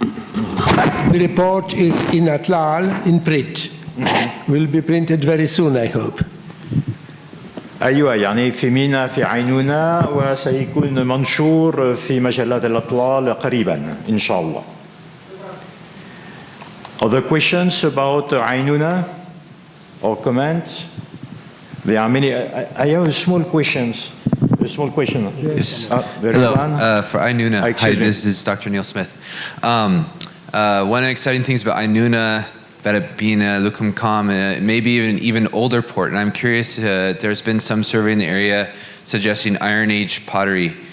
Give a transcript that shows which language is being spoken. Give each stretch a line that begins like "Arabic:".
English: The report is in Atlal in print. Will be printed very soon, I hope.
Arabic: أيوة، يعني في ميناء في عينونة وسيكون منشور في مجلات الأطلال قريبا إن شاء الله.
English: Other questions about Ainuna or comments? There are many. I have a small question. Yes. Hello. For Ainuna. Hi, this is Dr. Neil Smith. One of the exciting things about Ainuna, about it being a Lukum Kam, maybe even older port, and I'm curious, there's been some survey in the area suggesting Iron Age pottery.